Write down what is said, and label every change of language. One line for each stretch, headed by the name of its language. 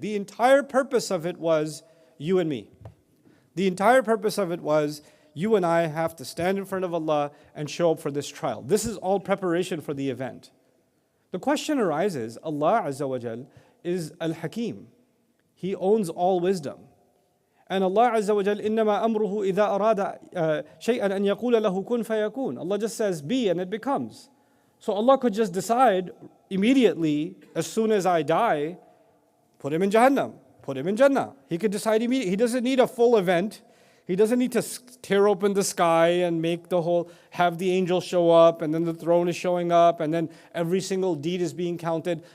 English: The entire purpose of it was you and me. The entire purpose of it was you and I have to stand in front of Allah and show up for this trial. This is all preparation for the event. The question arises, Allah Azza wa Jal is Al-Hakim. He owns all wisdom.
Arabic: And Allah Azza wa Jal, إِنَّمَا أَمْرُهُ إِذَا أَرَادَ شَيْئًا أَن يَقُولَ لَهُ كُن فَيَكُونَ.
English: Allah just says, be, and it becomes. So Allah could just decide immediately, as soon as I die, put him in Jahannam, put him in Jannah. He could decide immediately. He doesn't need a full event. He doesn't need to tear open the sky and make have the angel show up, and then the throne is showing up, and then every single deed is being counted.